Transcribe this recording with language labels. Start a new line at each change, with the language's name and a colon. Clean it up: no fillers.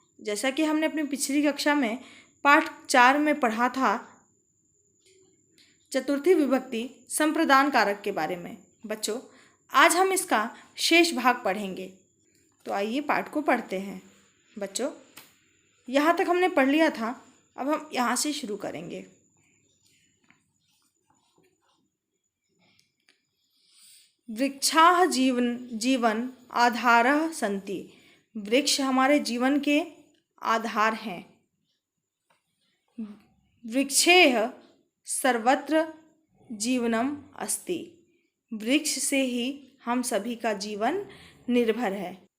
Hindi: जैसा कि हमने अपनी पिछली कक्षा में पाठ 4 में पढ़ा था चतुर्थी विभक्ति संप्रदान कारक के बारे में। बच्चों, आज हम इसका शेष भाग पढ़ेंगे। तो आइए पाठ को पढ़ते हैं। बच्चों, यहाँ तक हमने पढ़ लिया था, अब हम यहाँ से शुरू करेंगे।
Sanskrit: वृक्षाः जीवन आधारः सन्ति।
Hindi: वृक्ष हमारे जीवन के आधार हैं।
Sanskrit: वृक्षेः सर्वत्र जीवनम अस्ति।
Hindi: वृक्ष से ही हम सभी का जीवन निर्भर है।